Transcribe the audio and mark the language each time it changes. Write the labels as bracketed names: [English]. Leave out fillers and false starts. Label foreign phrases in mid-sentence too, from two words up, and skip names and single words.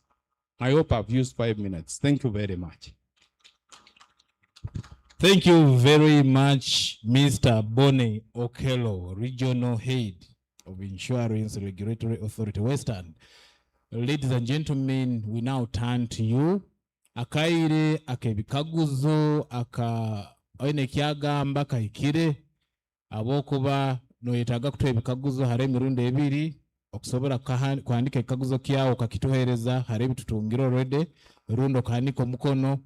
[English] I hope I've used 5 minutes. Thank you very much. Thank you very much, Mr. Bonnie Okello, Regional Head of Insurance Regulatory Authority, Western. Ladies and gentlemen, we now turn to you. [Nyankole] Akaire akebikaguzo oine kyagamba kaikire abokuba noyetaga kutwa ebikaguzo hare emirundi ebiri okusobora kwandika ekikaguzo kyawo kakituhereza hare ebitutungira already rundo kahandika omukono.